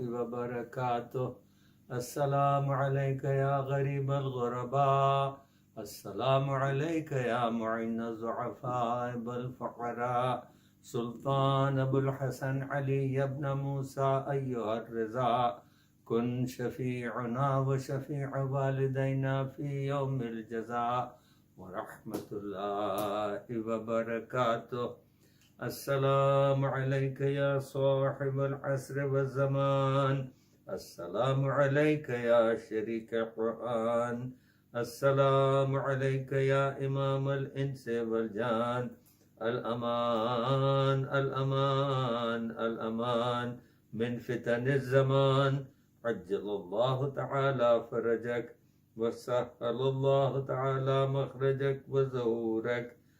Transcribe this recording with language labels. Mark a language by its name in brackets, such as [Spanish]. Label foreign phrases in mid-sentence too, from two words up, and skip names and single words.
[Arabic] وبرکاتہ السلام علیک یا غریب الغرباء السلام علیک یا معین الضعفاء والفقراء سلطان ابو الحسن علی ابن موسیٰ ایہا الرضا کن شفیعنا و شفیع والدینا فی یوم الجزاء ورحمۃ اللہ وبرکاتہ السلام علیک یا صاحب العصر والزمان السلام علیک یا شریک قرآن السلام علیک یا امام الانس والجان الأمان الأمان الأمان من فتن الزمان. عجل الله تعالى فرجك وسهل الله تعالى مخرجك وزهورك.